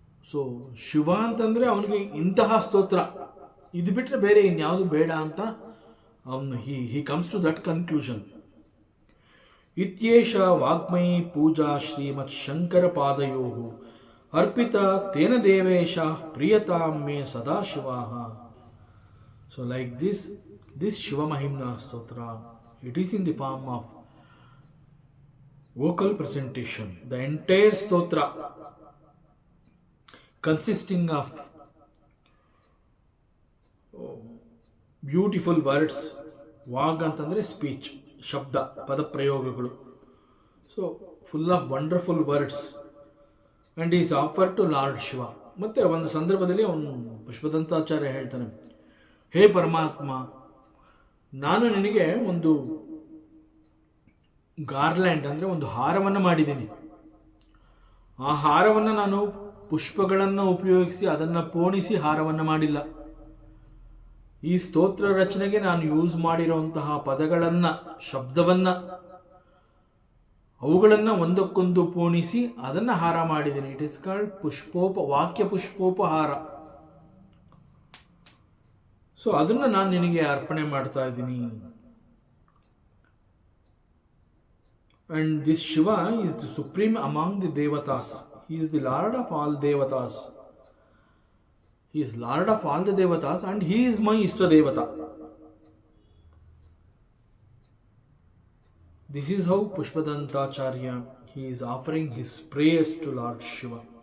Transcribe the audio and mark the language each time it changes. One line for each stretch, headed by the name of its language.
Kannada: So Shiva ಅಂತಂದ್ರೆ ಅವನಿಗೆ ಇಂತಹ ಸ್ತೋತ್ರ ಇದು ಬಿಟ್ಟರೆ ಬೇರೆ ಇನ್ಯಾವುದು ಬೇಡ ಅಂತ
English: he comes to that conclusion.
Sanskrit: ಇತ್ಯೇಷ ವಾಗ್ಮಯಿ ಪೂಜಾ ಶ್ರೀಮತ್ ಶಂಕರ ಪಾದಯೋಃ ಅರ್ಪಿತ ತೇನ ದೇವೇಶ ಪ್ರಿಯತಾಂ May ಸದಾಶಿವಾಃ.
English: So like this Shiva Mahimna Stotra, it is in the form of vocal presentation. The entire stotra consisting of beautiful words.
Kannada: ವಾಗ್ ಅಂತಂದರೆ ಸ್ಪೀಚ್, ಶಬ್ದ, ಪದ ಪ್ರಯೋಗಗಳು.
English: So full of wonderful words and is offer to lord Shiva.
Kannada: ಮತ್ತು ಒಂದು ಸಂದರ್ಭದಲ್ಲಿ ಅವನು ಪುಷ್ಪದಂತಾಚಾರ್ಯ ಹೇಳ್ತಾನೆ, ಹೇ ಪರಮಾತ್ಮ, ನಾನು ನಿನಗೆ ಒಂದು ಗಾರ್ಲ್ಯಾಂಡ್ ಅಂದರೆ ಒಂದು ಹಾರವನ್ನು ಮಾಡಿದ್ದೀನಿ. ಆ ಹಾರವನ್ನು ನಾನು ಪುಷ್ಪಗಳನ್ನು ಉಪಯೋಗಿಸಿ ಅದನ್ನು ಪೋಣಿಸಿ ಹಾರವನ್ನು ಮಾಡಿಲ್ಲ. ಈ ಸ್ತೋತ್ರ ರಚನೆಗೆ ನಾನು ಯೂಸ್ ಮಾಡಿರುವಂತಹ ಪದಗಳನ್ನು, ಶಬ್ದವನ್ನು, ಅವುಗಳನ್ನು ಒಂದಕ್ಕೊಂದು ಪೋಣಿಸಿ ಅದನ್ನು ಹಾರ ಮಾಡಿದ್ದೀನಿ.
English: It is called ವಾಕ್ಯ ಪುಷ್ಪೋಪಹಾರ.
Kannada: ಸೊ ಅದನ್ನು ನಾನು ನಿನಗೆ ಅರ್ಪಣೆ ಮಾಡ್ತಾ ಇದ್ದೀನಿ.
English: And this Shiva is the supreme among the ದೇವತಾಸ್. He is the lord of all ದೇವತಾಸ್. He is Lord of all the devatas and he is my Ishta Devata. This is how Pushpadantacharya, he is offering his prayers to Lord Shiva.